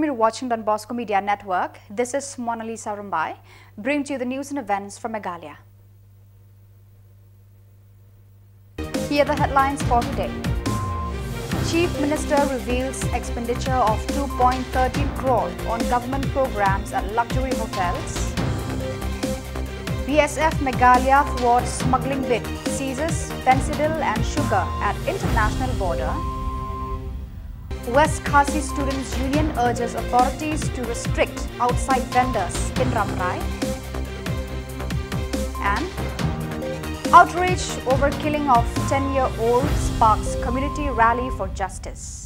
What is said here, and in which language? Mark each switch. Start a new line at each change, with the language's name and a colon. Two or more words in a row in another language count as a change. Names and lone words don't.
English: You're watching Donbosco Media Network. This is Monalisa Rumbai, bringing to you the news and events from Meghalaya. Here are the headlines for today. Chief Minister reveals expenditure of 2.13 crore on government programs at luxury hotels. BSF Meghalaya thwarts smuggling bid, seizes fentanyl and sugar at international border. West Khasi Students Union urges authorities to restrict outside vendors in Ramrai. And outrage over killing of 10-year-old sparks community rally for justice.